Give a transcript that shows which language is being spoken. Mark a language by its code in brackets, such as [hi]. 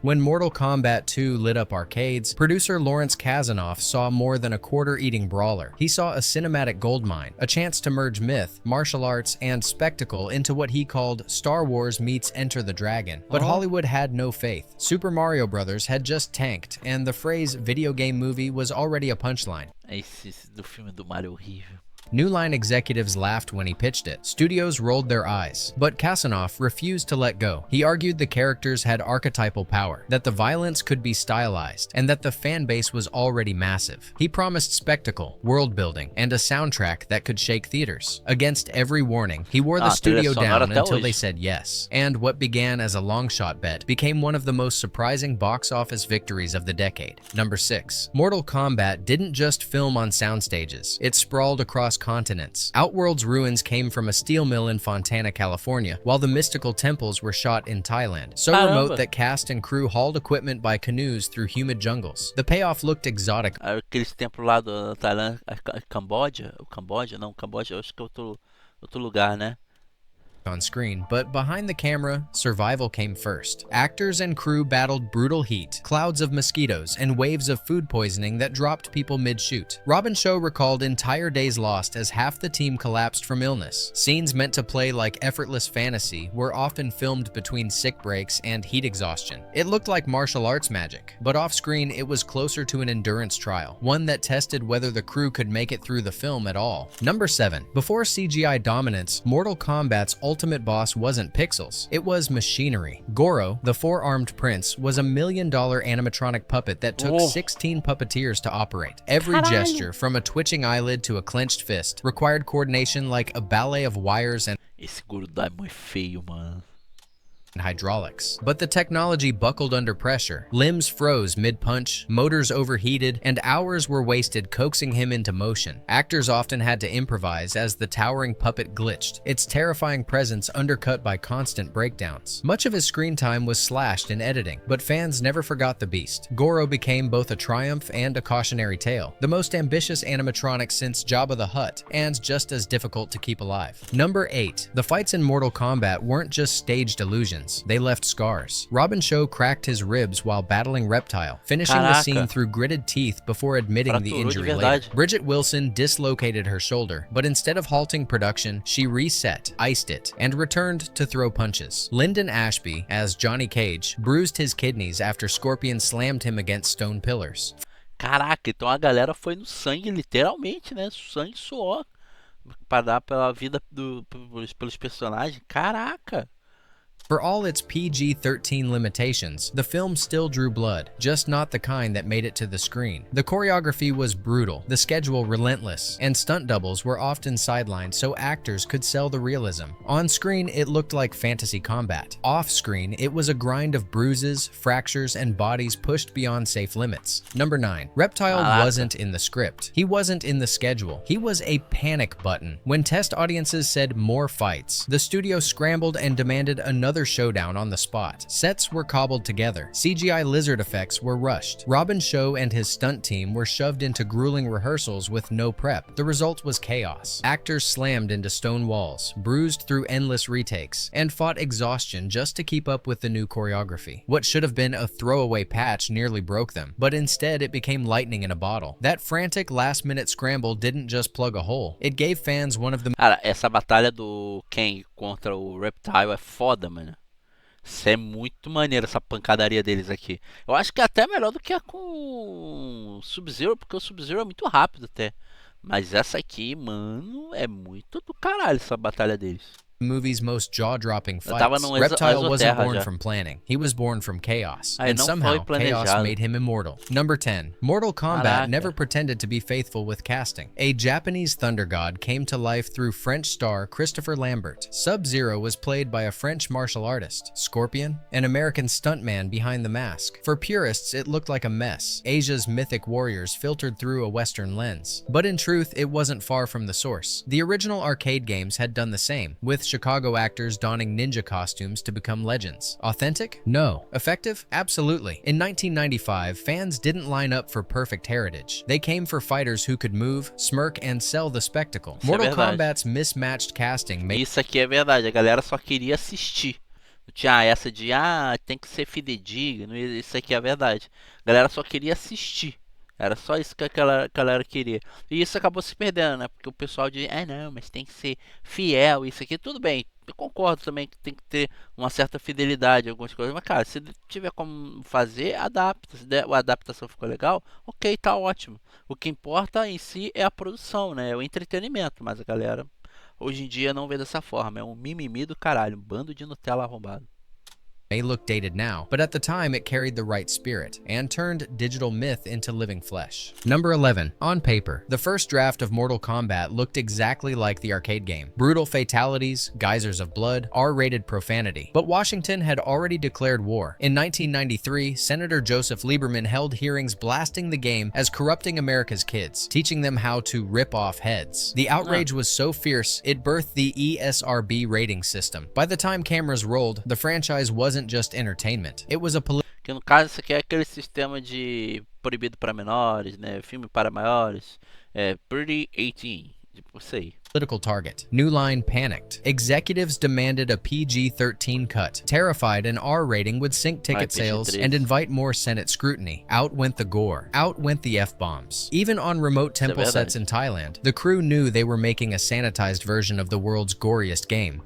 [en] When Mortal Kombat 2 lit up arcades, producer Lawrence Kasanoff saw more than a quarter-eating brawler. He saw a cinematic goldmine, a chance to merge myth, martial arts, and spectacle into what he called Star Wars meets Enter the Dragon. But Hollywood had no faith. Super Mario Bros. Had just tanked, and the phrase video game movie was already a punchline. [pt] Esse do filme do Mario é horrível. [en] New Line executives laughed when he pitched it. Studios rolled their eyes. But Kasanoff refused to let go. He argued the characters had archetypal power, that the violence could be stylized, and that the fan base was already massive. He promised spectacle, world building, and a soundtrack that could shake theaters. Against every warning, he wore the studio down until they said yes. And what began as a long-shot bet became one of the most surprising box office victories of the decade. Number 6. Mortal Kombat didn't just film on sound stages. It sprawled across continents. Outworld's ruins came from a steel mill in Fontana, California, while the mystical temples were shot in Thailand, so remote that cast and crew hauled equipment by canoes through humid jungles. The payoff looked exotic. [pt] Aqueles templos lá da Tailândia, Camboja? O Camboja? Não, Camboja eu acho que é outro lugar, né? [en] On screen, but behind the camera, survival came first. Actors and crew battled brutal heat, clouds of mosquitoes, and waves of food poisoning that dropped people mid-shoot. Robin Show recalled entire days lost as half the team collapsed from illness. Scenes meant to play like effortless fantasy were often filmed between sick breaks and heat exhaustion. It looked like martial arts magic, but off-screen it was closer to an endurance trial, one that tested whether the crew could make it through the film at all. Number 7. Before CGI dominance, Mortal Kombat's ultimate boss wasn't pixels, it was machinery. Goro, the four-armed prince, was $1 million animatronic puppet that took 16 puppeteers to operate. Every gesture, from a twitching eyelid to a clenched fist, required coordination like a ballet of wires and [pt] Esse Goro é muito feio, mano. [en] hydraulics. But the technology buckled under pressure. Limbs froze mid-punch, motors overheated, and hours were wasted coaxing him into motion. Actors often had to improvise as the towering puppet glitched, its terrifying presence undercut by constant breakdowns. Much of his screen time was slashed in editing, but fans never forgot the beast. Goro became both a triumph and a cautionary tale, the most ambitious animatronic since Jabba the Hutt, and just as difficult to keep alive. Number 8. The fights in Mortal Kombat weren't just staged illusions. They left scars. Robin Show cracked his ribs while battling Reptile, finishing the scene through gritted teeth before admitting the injury later. Bridget Wilson dislocated her shoulder, but instead of halting production, she reset, iced it, and returned to throw punches. Lyndon Ashby, as Johnny Cage, bruised his kidneys after Scorpion slammed him against stone pillars. [pt] Caraca, então a galera foi no sangue, literalmente, né? Sangue e suor. Pra dar pela vida pelos personagens. Caraca! [en] For all its PG-13 limitations, the film still drew blood, just not the kind that made it to the screen. The choreography was brutal, the schedule relentless, and stunt doubles were often sidelined so actors could sell the realism. On screen, it looked like fantasy combat. Off screen, it was a grind of bruises, fractures, and bodies pushed beyond safe limits. Number 9. Reptile wasn't in the script. He wasn't in the schedule. He was a panic button. When test audiences said more fights, the studio scrambled and demanded another another showdown on the spot. Sets were cobbled together. CGI lizard effects were rushed. Robin Shou and his stunt team were shoved into grueling rehearsals with no prep. The result was chaos. Actors slammed into stone walls, bruised through endless retakes, and fought exhaustion just to keep up with the new choreography. What should have been a throwaway patch nearly broke them, but instead it became lightning in a bottle. That frantic last-minute scramble didn't just plug a hole. It gave fans one of the [pt] Cara, essa batalha do Kang contra o Reptile é foda, mano. Isso é muito maneiro, essa pancadaria deles aqui. Eu acho que é até melhor do que a com o Sub-Zero, porque o Sub-Zero é muito rápido até. Mas essa aqui, mano, é muito do caralho essa batalha deles. [en] movie's most jaw-dropping fights. [pt] tava num [en] Reptile wasn't Exoterra born [pt] já. [en] from planning. He was born from chaos. [pt] Aí [en] And [pt] não [en] somehow, [pt] foi [en] chaos [pt] planejado. [en] made him immortal. Number 10. Mortal Kombat [pt] Caraca. [en] never pretended to be faithful with casting. A Japanese thunder god came to life through French star Christopher Lambert. Sub-Zero was played by a French martial artist. Scorpion, an American stuntman behind the mask. For purists, it looked like a mess. Asia's mythic warriors filtered through a Western lens. But in truth, it wasn't far from the source. The original arcade games had done the same, with Chicago actors donning ninja costumes to become legends. Authentic? No. Effective? Absolutely. In 1995, fans didn't line up for perfect heritage. They came for fighters who could move, smirk, and sell the spectacle. [pt] Isso é [en] Mortal [pt] verdade. [en] Kombat's mismatched casting made [pt] Isso aqui é verdade, a galera só queria assistir. Não tinha essa de, tem que ser fidedigno, isso aqui é verdade. A galera só queria assistir. Era só isso que a galera queria. E isso acabou se perdendo, né? Porque o pessoal diz, não, mas tem que ser fiel, isso aqui. Tudo bem, eu concordo também que tem que ter uma certa fidelidade em algumas coisas. Mas, cara, se tiver como fazer, adapta. Se a adaptação ficou legal, ok, tá ótimo. O que importa em si é a produção, né? É o entretenimento. Mas a galera, hoje em dia, não vê dessa forma. É um mimimi do caralho, um bando de Nutella arrombado. [en] may look dated now, but at the time it carried the right spirit and turned digital myth into living flesh. Number 11. On paper, the first draft of Mortal Kombat looked exactly like the arcade game. Brutal fatalities, geysers of blood, R-rated profanity. But Washington had already declared war. In 1993, Senator Joseph Lieberman held hearings blasting the game as corrupting America's kids, teaching them how to rip off heads. The outrage was so fierce, it birthed the ESRB rating system. By the time cameras rolled, the franchise wasn't just entertainment. It was a [pt] Que no caso isso aqui é aquele sistema de proibido para menores, né? Filme para maiores, Pretty 18, tipo isso aí. [en] political target. New Line panicked. Executives demanded a PG-13 cut, terrified an R rating would sink ticket sales and invite more Senate scrutiny. Out went the gore. Out went the F-bombs. Even on remote temple sets in Thailand, the crew knew they were making a sanitized version of the world's goriest game.